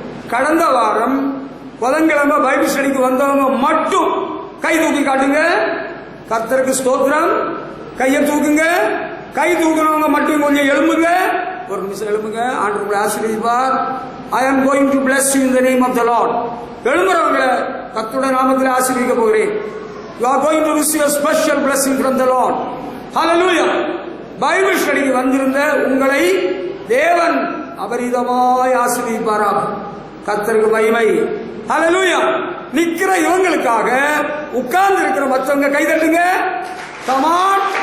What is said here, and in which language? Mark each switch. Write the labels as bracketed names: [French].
[Tamil] கடந்த வாரம் புதன்கிழமை பைபிள் ஸ்டடிக்கு வந்தவங்க மட்டும் கை தூக்கி காட்டுங்க. கர்த்தருக்கு ஸ்தோத்திரம். கையை தூக்குங்க. கை தூக்குறவங்க மட்டும் கொஞ்சம் எழும்புங்க. ஒரு நிமிஷம் எழும்புங்க. ஆண்டவர் உங்களை ஆசீர்வதிப்பார். [English] I am going to bless you in the name of the Lord. [Tamil] எழும்புறவங்களை கர்த்தருடைய நாமத்தில் ஆசீர்வதிக்க போகிறேன். [English] You are going to receive a special blessing from the Lord. Hallelujah. [Tamil] Bible ஸ்டடிக்கு வந்திருந்த உங்களை தேவன் அபரிதமாய் ஆசீர்வதிப்பாராக. கர்த்தருக்கு மகிமை. ஹல்லேலூயா. நிக்கிற இவங்களுக்காக உட்கார்ந்து இருக்கிற மற்றவங்க கை தட்டுங்க. [English] Come on.